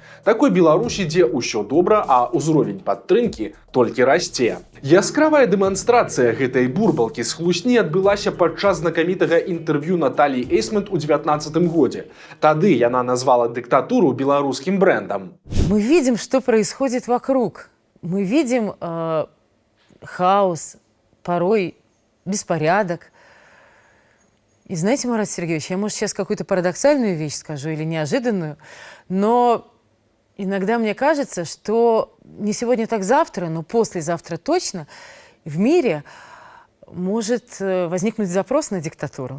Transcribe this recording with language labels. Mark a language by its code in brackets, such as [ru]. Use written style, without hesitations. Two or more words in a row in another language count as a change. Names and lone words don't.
[be] Такой Беларусі, дзе ўсё добра, а ўзровень падтрымкі толькі расце. Яскравая дэманстрацыя гэтай бурбалкі з хлусні адбылася падчас знакамітага інтэрв'ю Наталлі Эйсмонт у 19-м годзе. Тады яна назвала дыктатуру беларускім брэндам. [ru] Мы видим, что происходит вокруг. Мы видим хаос, порой беспорядок. И знаете, Марат Сергеевич, я, может, сейчас какую-то парадоксальную вещь скажу или неожиданную, но иногда мне кажется, что не сегодня, так завтра, но послезавтра точно в мире может возникнуть запрос на диктатуру.